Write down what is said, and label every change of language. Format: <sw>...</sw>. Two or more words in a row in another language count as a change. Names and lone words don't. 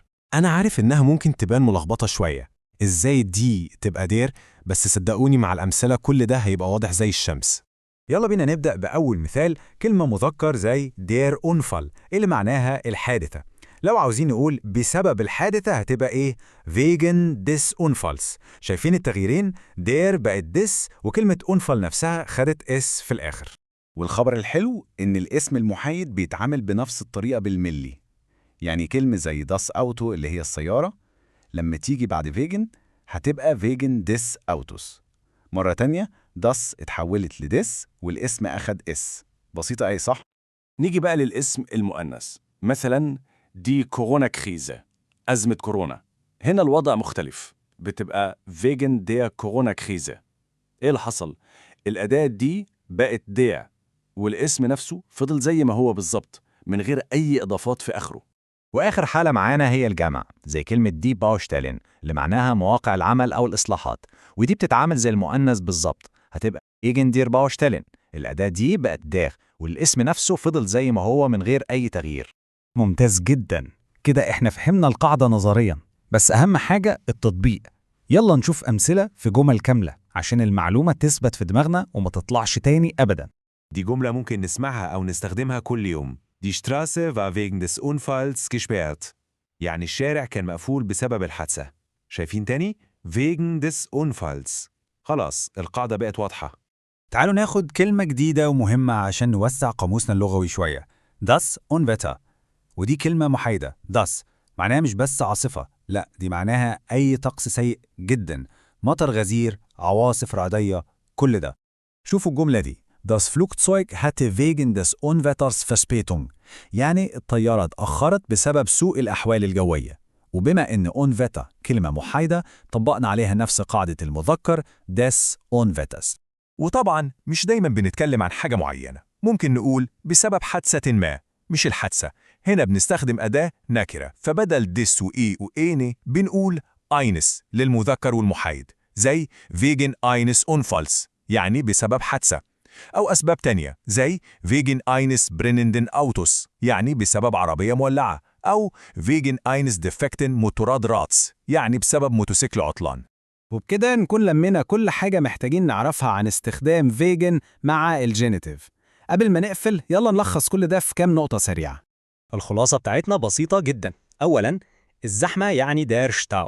<ar>أنا عارف إنها ممكن تبان ملخبطة شوية، إزاي دي تبقى دير، بس صدقوني مع الأمثلة كل ده هيبقى واضح زي الشمس. يلا بينا نبدأ بأول مثال، كلمة مذكر زي</ar> <de>der Unfall</de> <ar>اللي معناها الحادثة. لو عاوزين نقول بسبب الحادثة هتبقى إيه؟</ar> <de>wegen des Unfalls.</de> <ar>شايفين التغييرين؟ der بقت des، وكلمة Unfall نفسها خدت s في الآخر. والخبر الحلو إن الاسم المحايد بيتعامل بنفس الطريقة بالملي. يعني كلمة زي</ar> <de>das Auto</de> <ar>اللي هي السيارة، لما تيجي بعد فيجن هتبقى</ar> <de>wegen des Autos.</de> <ar>مرة تانية das اتحولت لدس والاسم أخد اس. بسيطة أي صح؟ نيجي بقى للاسم المؤنث، مثلا</ar> <de>die Corona Krise,</de> <ar>أزمة كورونا. هنا الوضع مختلف، بتبقى</ar> <de>wegen der Corona Krise.</de> <ar>إيه اللي حصل؟ الأداة دي بقت der، والاسم نفسه فضل زي ما هو بالظبط من غير أي إضافات في آخره. وآخر حالة معانا هي الجمع، زي كلمة</ar> <de>die Baustellen</de> <ar>اللي معناها مواقع العمل أو الإصلاحات، ودي بتتعامل زي المؤنث بالظبط، هتبقى</ar> <de>wegen der Baustellen.</de> <ar>الأداة دي بقت داغ، والاسم نفسه فضل زي ما هو من غير أي تغيير. ممتاز جدا، كده إحنا فهمنا القاعدة نظريا، بس أهم حاجة التطبيق. يلا نشوف أمثلة في جمل كاملة عشان المعلومة تثبت في دماغنا وما تطلعش تاني أبدا. دي جملة ممكن نسمعها أو نستخدمها كل يوم.</ar> <de>Die Straße war wegen des Unfalls gesperrt.</de> <ar>يعني الشارع كان مقفول بسبب الحادثة.</ar> <de>شايفين تاني؟ wegen des Unfalls.</de> <ar>خلاص القاعدة بقت واضحة. تعالوا ناخد كلمة جديدة ومهمة عشان نوسع قاموسنا اللغوي شوية.</ar> <de>das Unwetter،</de> <ar>ودي كلمة محايدة. das معناها مش بس عاصفة، لا دي معناها أي طقس سيء جدا، مطر غزير، عواصف رعدية، كل ده. شوفوا الجملة دي.</ar> <de>Das Flugzeug hatte wegen des Unwetters Verspätung.</de> <ar>يعني الطيارة اتأخرت بسبب سوء الأحوال الجوية. وبما إن Unwetter كلمة محايدة، طبقنا عليها نفس قاعدة المذكر</ar> <de>des Unwetters.</de> <ar>وطبعا مش دايما بنتكلم عن حاجة معينة، ممكن نقول بسبب حادثة ما، مش الحادثة. هنا بنستخدم أداة نكرة، فبدل ديس وإي وإيني بنقول اينس للمذكر والمحايد، زي</ar> <de>wegen eines Unfalls</de> <ar>يعني بسبب حادثة. أو أسباب تانية زي</ar> <de>wegen eines brennenden Autos</de> <ar>يعني بسبب عربية مولعة، أو</ar> <de>wegen eines defekten Motorrads</de> <ar>يعني بسبب موتوسيكل عطلان. وبكده نكون لمينا كل حاجة محتاجين نعرفها عن استخدام فيجن مع الجينيتيف. قبل ما نقفل يلا نلخص كل ده في كام نقطة سريعة. الخلاصة بتاعتنا بسيطة جدا. أولاً الزحمة يعني</ar> <de>der Stau.</de>